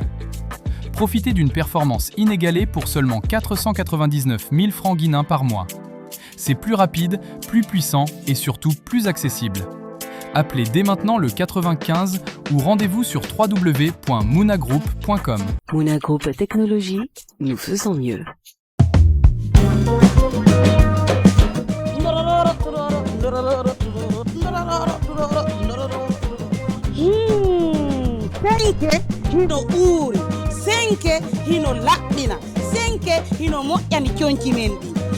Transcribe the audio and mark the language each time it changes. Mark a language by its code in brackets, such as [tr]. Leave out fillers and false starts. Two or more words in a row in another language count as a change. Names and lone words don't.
[fr] Profitez d'une performance inégalée pour seulement 499 000 francs guinéens par mois. C'est plus rapide, plus puissant et surtout plus accessible. Appelez dès maintenant le 95 ou rendez-vous sur www.moonagroup.com. Mouna Group Technologies, nous faisons mieux. [ff] Senke hino uri, senke hino laɓɓina, senke hino moƴƴani conci men ɗi.